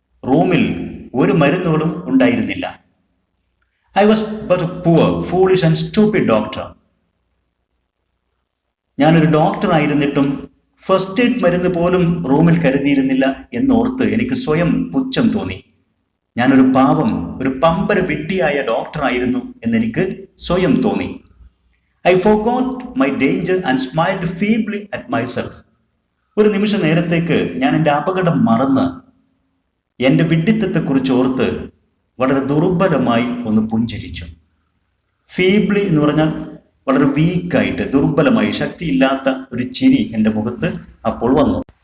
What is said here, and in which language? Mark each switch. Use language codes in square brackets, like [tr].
[ml] റൂമിൽ ഒരു മരുന്നുകളും ഉണ്ടായിരുന്നില്ല. [en] I was but a poor, foolish and stupid doctor. [ml] ഞാനൊരു ഡോക്ടർ ആയിരുന്നിട്ടും ഫസ്റ്റ് എയ്ഡ് മരുന്ന് പോലും റൂമിൽ കരുതിയിരുന്നില്ല എന്നോർത്ത് എനിക്ക് സ്വയം പുച്ഛം തോന്നി. ഞാനൊരു പാവം, ഒരു പമ്പര വിഡ്ഢിയായ ഡോക്ടർ ആയിരുന്നു എന്നെനിക്ക് സ്വയം തോന്നി. [en] I forgot my danger and smiled feebly at myself. [ml] ഒരു നിമിഷ നേരത്തേക്ക് ഞാൻ എൻ്റെ അപകടം മറന്ന് എൻ്റെ വിഡ്ഢിത്തത്തെക്കുറിച്ച് ഓർത്ത് വളരെ ദുർബലമായി ഒന്ന് പുഞ്ചിരിച്ചു. ഫീബ്ലി എന്ന് പറഞ്ഞാൽ വളരെ വീക്കായിട്ട്, ദുർബലമായി, ശക്തിയില്ലാത്ത ഒരു ചിരി എൻ്റെ മുഖത്ത് അപ്പോൾ വന്നു.